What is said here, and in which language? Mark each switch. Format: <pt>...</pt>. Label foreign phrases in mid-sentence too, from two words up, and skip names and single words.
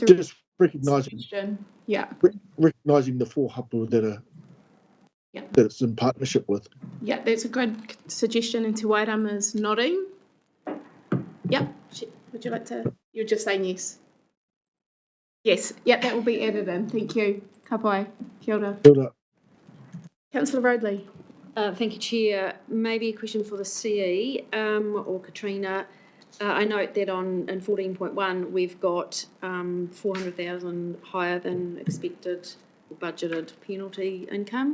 <en>just recognising the four hapu that it's in partnership with. Yeah, that's a good suggestion. And Te Wairama's nodding. Yep. Would you like to? You're just saying yes. Yes. Yep, that will be added in. Thank you.</en> <mi>Ka pai. Kia ora. Kia ora.</mi> <en>Councillor Thank you, Chair. Maybe a question for the CE or Katrina. I note that in 14.1, we've got 400,000 higher than expected or budgeted penalty income.</en>